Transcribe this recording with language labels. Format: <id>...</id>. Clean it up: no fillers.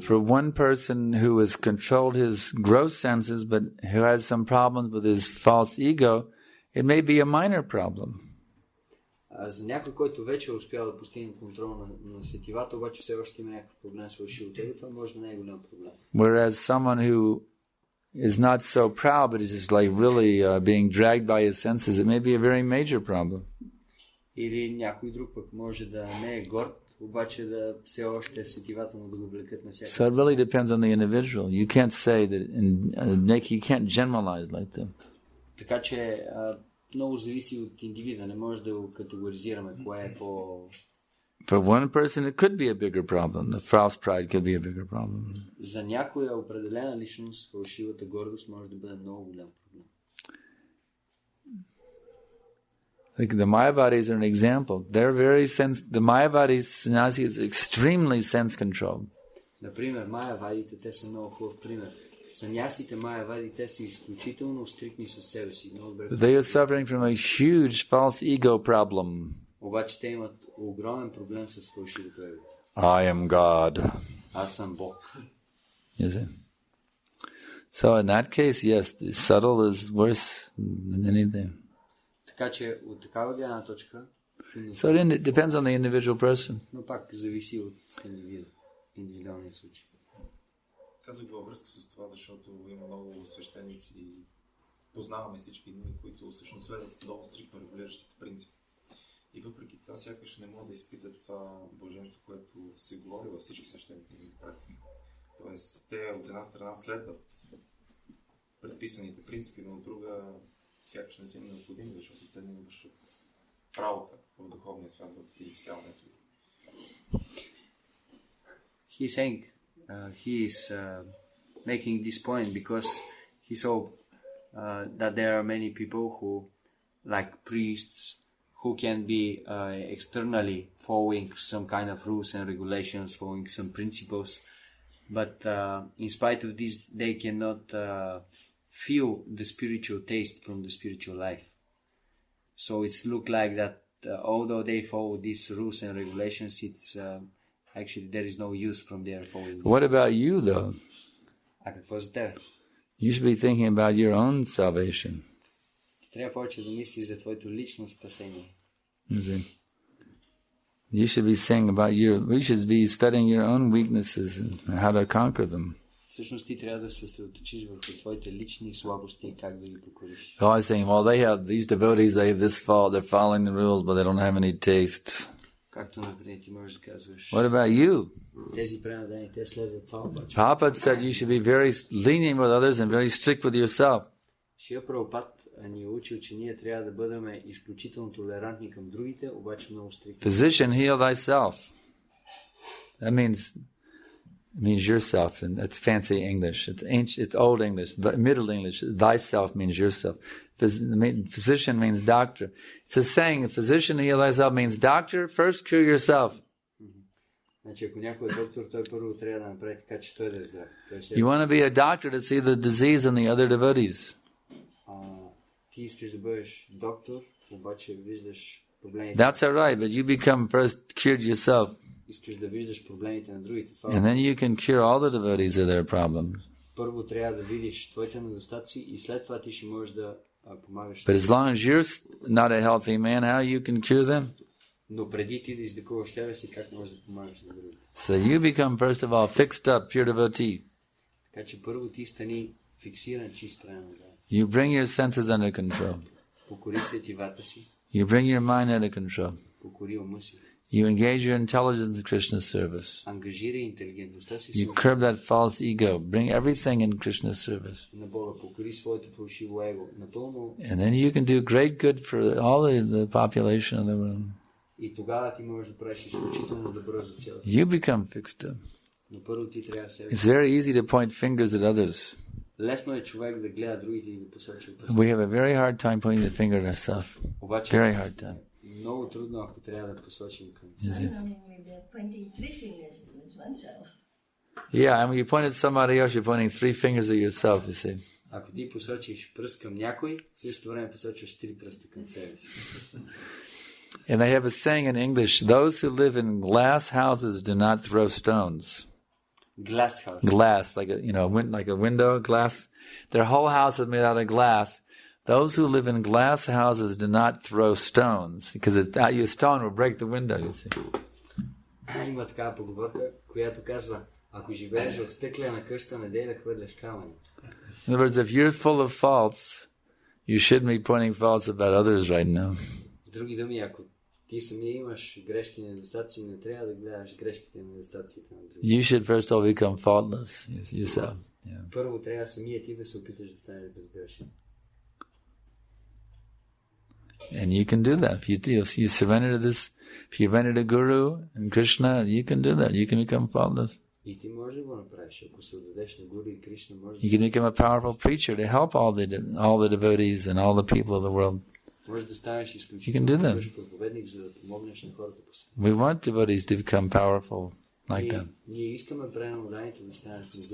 <en>For one person who has controlled his gross senses but who has some problems with his false ego, it may be a minor problem.</en> <bg>За някой, който вече успял да постигне контрол на сетивата, обаче все още има някакъв проблем с фалшивото его, това може да не е голям проблем.</bg> <en>Whereas someone who is not so proud, but is just like really being dragged by his senses, it may be a very major problem.</en> <bg>Или някой друг пък може да не е горд, обаче да все още сетивата му да го влекат на всяка.</bg> <en>So it really depends on the individual. You can't say that, you can't generalize like that.</en> <bg>Така че много зависи от индивида, не може да го категоризираме кое е по...</bg> <en>For one person, it could be a bigger problem. The false pride could be a bigger problem.</en> <bg>За някоя определена личност, фалшивата гордост може да бъде много голям проблем.</bg> <en>Like the Mayavadis are an example. They're the Mayavadi sannyasi is extremely sense-controlled.</en> <bg>Например, Майявадите, те са много хубав пример. Санясите Майявади, те са изключително стриктни със себе си.</bg> <en>They are suffering from a huge false ego problem.</en> <bg>Обаче те имат огромен проблем с фалшивото его.</bg> <en>I am God.</en> <bg>Аз съм Бог.</bg> <en>You see? So in that case, yes, the subtle is worse than anything.</en> <bg>Така че от такава гледна точка...</bg> <en>So it depends on the individual person.</en> <bg>Но пак зависи от индивидуалния случай. Казах във връзка с това, защото има много свещеници и познаваме всички ние, които всъщност следват много стриктно регулиращите принципи. И въпреки това сякаш не могат да изпитат това блаженство, което се говори във всички свещени книги. Тоест, те от една страна следват предписаните принципи, но от друга сякаш не са им необходими, защото те не вършат правота в духовния свят, в изявяването.</bg> <en>He's saying he is making this point because he saw that there are many people who, like priests, who can be externally following some kind of rules and regulations, following some principles, but in spite of this, they cannot feel the spiritual taste from the spiritual life. So it's look like that although they follow these rules and regulations, it's actually there is no use from their following. What about you, though?</en> <bg>А какво за тебе?</bg> <en>You should be thinking about your own salvation.</en> <bg>Трябва повече да мислиш за твоето лично спасение.</bg> <en>You should be saying about you should be studying your own weaknesses and how to conquer them.</en> <bg>Всъщност ти трябва да се съсредоточиш върху твоите лични слабости и как да ги покориш.</bg> <en>Always saying, well, they have these devotees, they have this fault, they're following the rules, but they don't have any taste.</en> <bg>Както например ти можеш да казваш.</bg> <en>What about you?</en> <bg>Тези преданни, те следват това обаче.</bg> <en>Prabhupada said you should be very lenient with others and very strict with yourself.</en> <bg>Шия Прабхупад ни е учил, че ние трябва да бъдем изключително толерантни към другите, обаче много стриктни.</bg> <en>Physician, heal thyself. That means yourself, and that's fancy English. It's ancient, it's old English, Middle English. Thyself means yourself. Physician means doctor. It's a saying, physician, heal thyself means doctor, first cure yourself.</en> <bg>Значи, ако някой е доктор, той първо трябва да направи така, че той да е здрав.</bg> <en>You want to be a doctor to see the disease in the other devotees.</en> <bg>Ти искаш да бъдеш доктор, обаче виждаш проблемите.</bg> <en>That's all right, but you become first cured yourself.</en> <bg>Искаш да виждаш проблемите на другите.</bg> <en>And then you can cure all the devotees of their problems.</en> <bg>Първо трябва да видиш твоите недостатъци и след това ти ще можеш да помагаш.</bg> <en>But as long as you're not a healthy man, how you can cure them?</en> <bg>Но преди ти да излекуваш себе си, как можеш да помагаш на другите?</bg> <en>So you become first of all fixed up, pure devotee.</en> <bg>Така че първо ти стани фиксиран, чист правилно.</bg> <en>You bring your senses under control.</en> <bg>Покори сетивата си.</bg> <en>You bring your mind under control.</en> <bg>Покори ума си.</bg> <en>You engage your intelligence in Krishna's service.</en> <bg>Ангажирай интелигентността си.</bg> <en>You curb that false ego. Bring everything in Krishna's service.</en> <bg>На Бога, покори своето фалшиво его. Напълно.</bg> <en>And then you can do great good for all the population of the world.</en> <bg>И тогава ти можеш да правиш изключително добро за цялата.</bg> <en>You become fixed up.</en> <bg>Но първо ти трябва себе.</bg> <en>It's very easy to point fingers at others.</en> <bg>Лесно е човек да гледа другите и да посочи пръст.</bg> <en>We have a very hard time pointing the finger at ourselves. Very hard time.</en> <bg>Много трудно, ако трябва да посочим към себе.</bg> <en>Pointing three fingers towards oneself. Yeah, and when you point at somebody else, you're pointing three fingers at yourself, you see.</en> <bg>Ако ти посочиш пръст към някой, в същото време посочваш три пръста към себе си.</bg> <en>And they have a saying in English, those who live in glass houses do not throw stones. Glass house. Glass, like a window, glass. Their whole house is made out of glass. those who live in glass houses do not throw stones, because a stone will break the window, you see.</en> <bg>Има такава поговорка, която казва, ако живееш в стъклена къща, не дей да хвърляш камъни.</bg> <en>In other words, if you're full of faults, you shouldn't be pointing faults about others right now.</en> <bg>С други думи, ако ти самия имаш грешки и недостатъци, не трябва да гледаш грешките и недостатъците на другите.</bg> <en>You should first of all become faultless yourself. Yeah.</en> <bg>Първо трябва самия ти да се опиташ да станеш безгрешен.</bg> <en>And you can do that. If you surrender to this, if you surrender to Guru and Krishna, you can do that. You can become faultless.</en> <bg>И ти можеш да го направиш. Ако се отдадеш на Гуру и Кришна, можеш</bg> <en>You can become a powerful preacher to help all the devotees and all the people of the world.</en> <bg>можеш да станеш</bg> <en>You can do</en> <bg>изключително</bg> <en>that.</en> <bg>добър проповедник, за да помогнеш на хората по света.</bg> <en>We want devotees to become powerful like that.</en> <bg>Ние искаме преданните да станат могъщи.</bg>